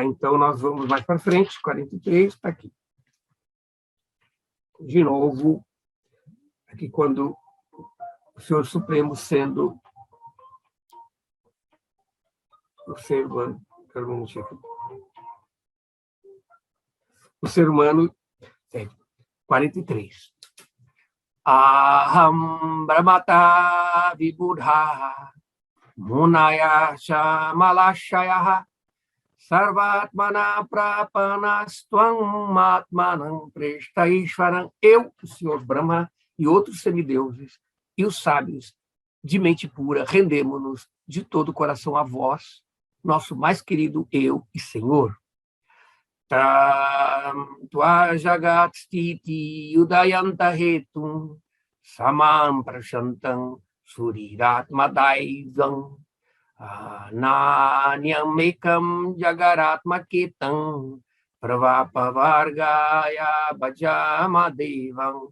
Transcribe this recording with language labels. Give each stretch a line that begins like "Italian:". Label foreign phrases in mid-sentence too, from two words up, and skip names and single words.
Portuguese: Então, nós vamos mais para frente, 43, está aqui. De novo, aqui quando o Senhor Supremo sendo o ser humano, o ser humano, 43.
Sanskrit: Aham brahmata vibudha munaya shamalashaya sarvatmana prapanastvam matmanam prestaishvaram.
Portuguese: Eu, o Senhor Brahma e outros semideuses e os sábios de mente pura rendemos-nos de todo o coração a vós, nosso mais querido eu e Senhor.
Sanskrit: Tva jagat stiti udayanta hetum samam prashantam suriratma daivang nanyam ekam jagaratma ketam pravapavargaya bhajama devam.